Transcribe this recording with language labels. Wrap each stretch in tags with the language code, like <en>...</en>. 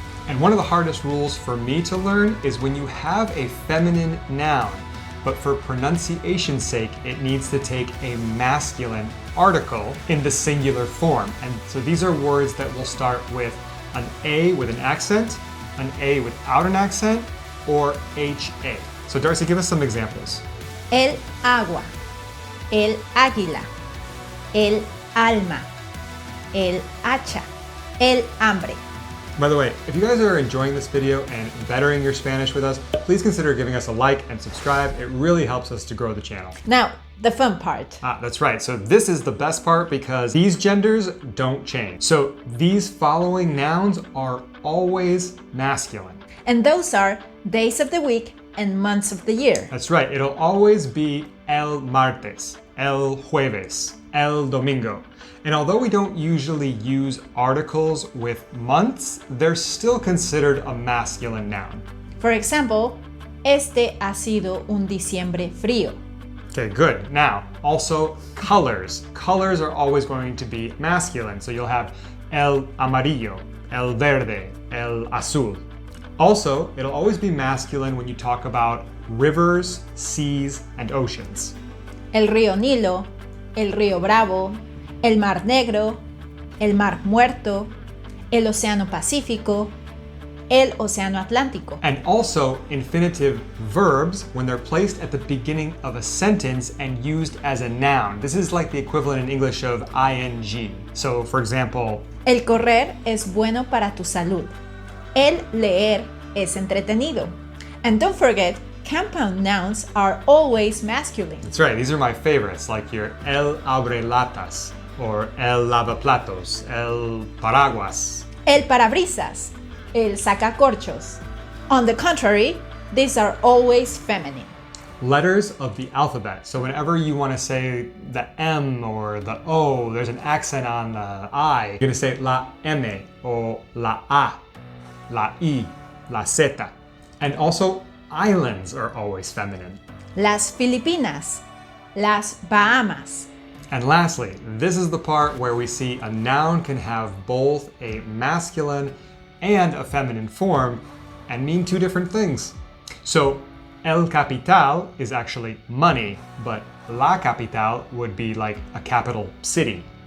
<en>And one of the hardest rules for me to learn is when you have a feminine noun, but for pronunciation's sake, it needs to take a masculine article in the singular form. And so these are words that will start with an A with an accent, an A without an accent, or HA. So Darcy, give us some examples.</en> <es>El agua, el águila, el alma, el hacha, el hambre.</es> <en>By the way, if you guys are enjoying this video and bettering your Spanish with us, please consider giving us a like and subscribe. It really helps us to grow the channel. Now, the fun part. That's right. So this is the best part because these genders don't change. So these following nouns are always masculine. And those are days of the week and months of the year. That's right. It'll always be</en> <es>el martes, el jueves, el domingo.</es> <en>And although we don't usually use articles with months, they're still considered a masculine noun. For example,</en> <es>este ha sido un diciembre frío.</es> <en>Okay, good. Now, also colors. Colors are always going to be masculine. So you'll have</en> <es>el amarillo, el verde, el azul.</es> <en>Also, it'll always be masculine when you talk about rivers, seas, and oceans.</en> <es>El río Nilo, el río Bravo, el Mar Negro, el Mar Muerto, el Océano Pacífico, el Océano Atlántico.</es> <en>And also infinitive verbs when they're placed at the beginning of a sentence and used as a noun. This is like the equivalent in English of ing. So, for example,</en> <es>el correr es bueno para tu salud. El leer es entretenido.</es> <en>And don't forget, compound nouns are always masculine. That's right, these are my favorites, like your</en> <es>el abre latas,</es> <en>or</en> <es>el lavaplatos, el paraguas. El parabrisas, el sacacorchos.</es> <en>On the contrary, these are always feminine. Letters of the alphabet. So whenever you want to say the M or the O, there's an accent on the I. You're going to say</en> <es>la M</es> <en>or</en> <es>la A, la I, la Z.</es> <en>And also, islands are always feminine.</en> <es>Las Filipinas, las Bahamas.</es> <en>And lastly, this is the part where we see a noun can have both a masculine and a feminine form and mean two different things. So, el capital is actually money, but la capital would be like a capital city.</en>